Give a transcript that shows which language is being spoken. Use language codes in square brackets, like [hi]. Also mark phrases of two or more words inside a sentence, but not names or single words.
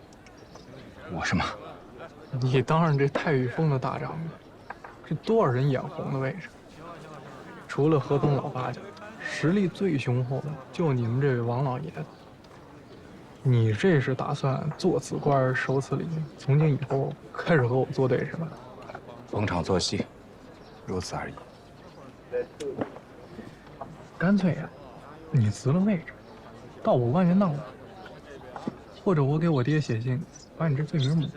[zh] 我是嗎？你當上這太尉峰的大長子，這多少人眼紅的位置？除了河東老八家，實力最雄厚的就你們這位王老爺子。你這是打算做此官受此禮，從今以後開始和我作對是吧？逢場作戲，如此而已。乾脆呀，你辭了位置，到我萬源當了，或者我給我爹寫信，把你這罪名抹。